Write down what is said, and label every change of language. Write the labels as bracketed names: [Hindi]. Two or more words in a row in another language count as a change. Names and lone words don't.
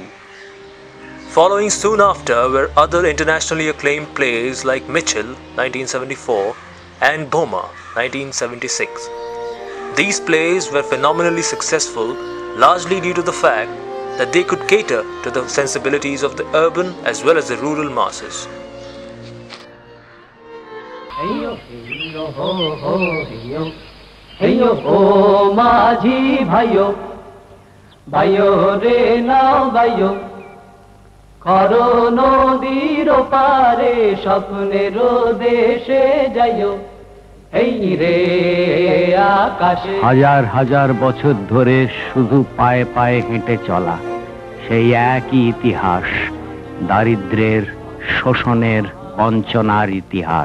[English] Following soon after were other internationally acclaimed plays like Mitchell, 1974, and Boma, 1976. These plays were phenomenally successful, largely due to the fact that they could cater to the sensibilities of the urban as well as the rural masses. Heyo, heyo, ho, ho, heyo, heyo, ho, [Bangla] মাঝি ভাইয়ো, ভাইয়ো রে নাও ভাইয়ো, খরো নদীর পারে স্বপ্নের দেশে যাইও। এই রে আকাশে হাজার হাজার বছর ধরে শুধু পায়ে পায়ে হেঁটে চলা সেই একই ইতিহাস, দারিদ্র্যের, শোষণের, বঞ্চনার ইতিহাস।